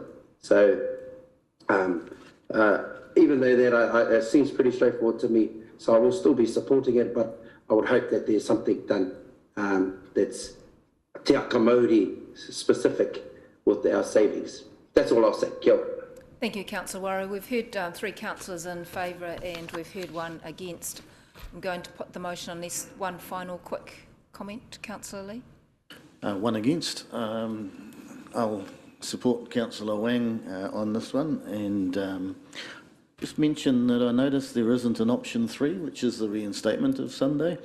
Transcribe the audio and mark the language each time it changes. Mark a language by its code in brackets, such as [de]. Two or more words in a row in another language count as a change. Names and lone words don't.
[en] So even though that it seems pretty straightforward to me, so I will still be supporting it, but I would hope that there's something done that's Te Aka Māori specific with our savings. That's all I'll say. [mi] Kia ora. [en] Thank you, Councillor Wari. We've heard 3 councillors in favour and we've heard 1 against. I'm going to put the motion on this. One final quick comment, Councillor Lee. 1 against. I'll support Councillor Wang on this one, and just mention that I noticed there isn't an option 3, which is the reinstatement of Sunday.